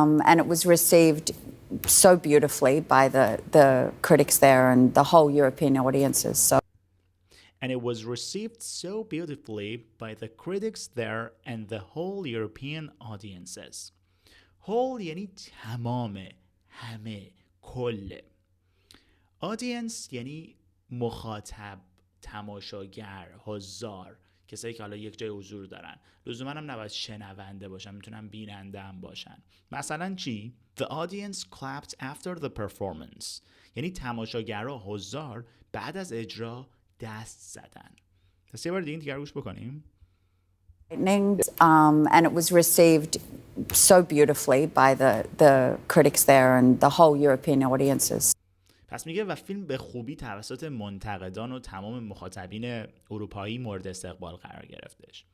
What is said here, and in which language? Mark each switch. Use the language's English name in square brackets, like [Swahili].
[English] And it was received so beautifully by the critics there and the whole European audiences. And it was received so beautifully by the critics there and the whole European audiences. [Persian] whole یعنی تمام، همه، کل. audience یعنی مخاطب، تماشاگر، حضار، کسایی که حالا یک جای حضور دارن. لزوما هم نباید شنونده باشن، میتونن بیننده هم باشن. مثلا چی؟ [English] The audience clapped after the performance. [Persian] یعنی تماشاگرها، حضار بعد از اجرا دست زدن. پس یه بار دیگه این دیگر گوش بکنیم. [English] And it was received so beautifully by the critics there and the whole European audiences. [Persian] پس میگه و فیلم به خوبی توسط منتقدان و تمام مخاطبین اروپایی مورد استقبال قرار گرفتش.